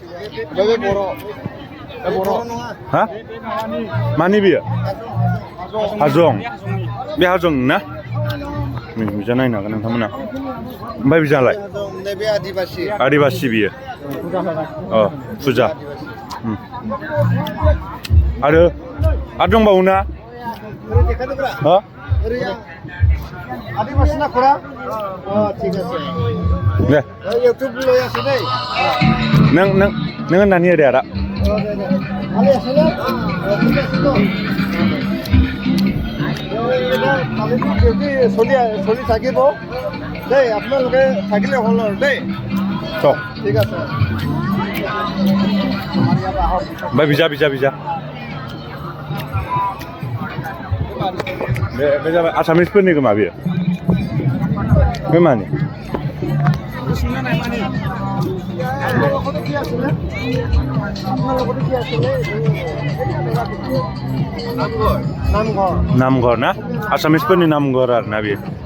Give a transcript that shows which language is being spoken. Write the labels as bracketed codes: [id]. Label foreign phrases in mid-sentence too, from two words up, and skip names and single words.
[brx] हा मानि बियो हाजं बे हाजं ना बिजा नायनो हागोन नोंथांमोना ओमफ्राय बिजालाय आदिबासि बियो अ फुजा आरो दंबावो ना हा आदिबासि ना खरा [as] ঠিক আছে [brx] दे [as] ইউটিউব লৈ আছে দেই [brx] नों होननानै होदे आदा [as] ভালে আছে না ঠিক আছে তো চলি থাকিব দেই আপোনালোকে থাকিলে হ'ল আৰু দেই ঠিক আছে [brx] ओमफ्राय बिजा बे जाबाय आसामिसफोरनि खोमा बेयो बे मानि नामघर ना आसामिसफोरनि नामघर आरो ना बेयो